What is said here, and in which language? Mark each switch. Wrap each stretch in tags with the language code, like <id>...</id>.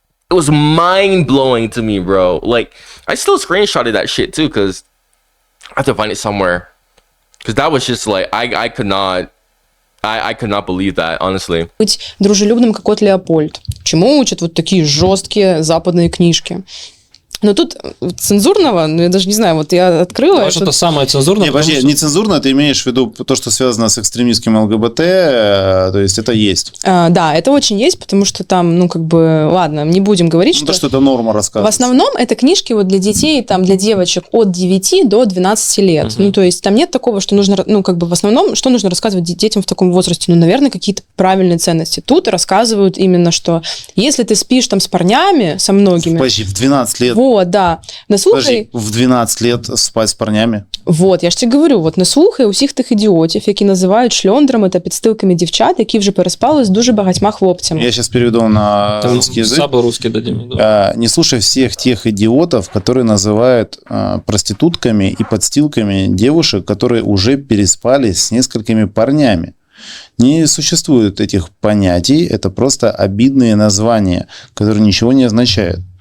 <en>It was mind-blowing to me, bro. Like, I still screenshotted that shit too, because I have to find it somewhere. Because that was just like, I could not believe that, honestly.</en> <ru>быть дружелюбным, как кот Леопольд. Чему учат вот такие жесткие западные книжки? Но тут цензурного, ну, я даже не знаю, вот я открыла... Ну, а что-то самое цензурное. Не, подожди, потому что- не цензурно, ты имеешь в виду то, что связано с экстремистским ЛГБТ, то есть это есть. Да, это очень есть, потому что там, ну, как бы, ладно, не будем говорить, Ну, что... то, что это норма В рассказывается. основном это книжки вот для детей, там, для девочек от 9 до 12 лет. Ну, то есть там нет такого, что нужно, ну, как бы в основном, что нужно рассказывать детям в таком возрасте? Ну, наверное, какие-то правильные ценности. Тут рассказывают именно, что если ты спишь там с парнями, со многими... Подожди, в 12 лет... Вот, да. Подожди, в 12 лет спать с парнями? Вот, я ж тебе говорю,</ru> <uk>от не слухай усіх тих ідіотів, які називають шльондрами та підстилками дівчат, які вже переспали з дуже багатьма хлопцями.</uk> <ru>Я сейчас переведу на Там русский язык. сабы русские дадим. Да. Не слушай всех тех идиотов, которые называют проститутками и подстилками девушек, которые уже переспали с несколькими парнями. Не существует этих понятий, это просто обидные названия, которые ничего не означают.</ru>